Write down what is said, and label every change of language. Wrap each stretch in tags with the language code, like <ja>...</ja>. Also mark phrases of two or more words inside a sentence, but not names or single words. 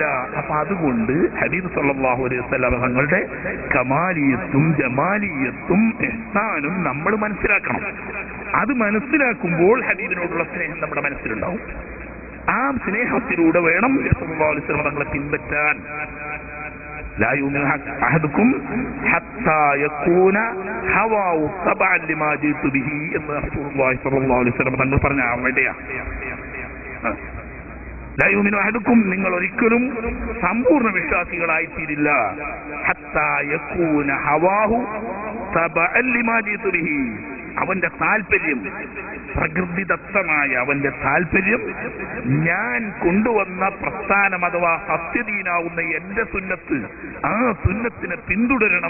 <ml>അപ്പൊ അതുകൊണ്ട് ഹബീബ്</ml> <ar>صلى الله عليه وسلم</ar> <ml>തങ്ങളുടെ കമാലിയത്തും ജമാലിയത്തും ഇഹ്സാനും നമ്മൾ മനസ്സിലാക്കണം. അത് മനസ്സിലാക്കുമ്പോൾ ഹബീബിനോടുള്ള സ്നേഹം നമ്മുടെ മനസ്സിലുണ്ടാവും. ആ സ്നേഹത്തിലൂടെ വേണം</ml> <ar>صلى الله عليه وسلم</ar> <ml>തങ്ങളെ പിൻപറ്റാൻ.</ml> <ar>لا يؤمن أحدكم حتى يكون هواه تبعا لما جئت به എന്ന് رسول الله صلى الله عليه وسلم</ar> <ml>തങ്ങൾ പറഞ്ഞ അവിടെയാണ്.</ml> <ar>لا يؤمن أحدكم,</ar> <ml>നിങ്ങൾ ഒരിക്കലും സമ്പൂർണ്ണ വിശ്വാസികളായിത്തീരില്ല.</ml> <ar>حتى يكون هواه تبعا لما جئت به,</ar> <ml>അവന്റെ താല്പര്യം, പ്രകൃതിദത്തമായ അവന്റെ താല്പര്യം, ഞാൻ കൊണ്ടുവന്ന പ്രസ്ഥാനം അഥവാ സത്യദീനാവുന്ന എന്റെ സുന്നത്ത്, ആ സുന്നത്തിനെ പിന്തുടരണം.</ml>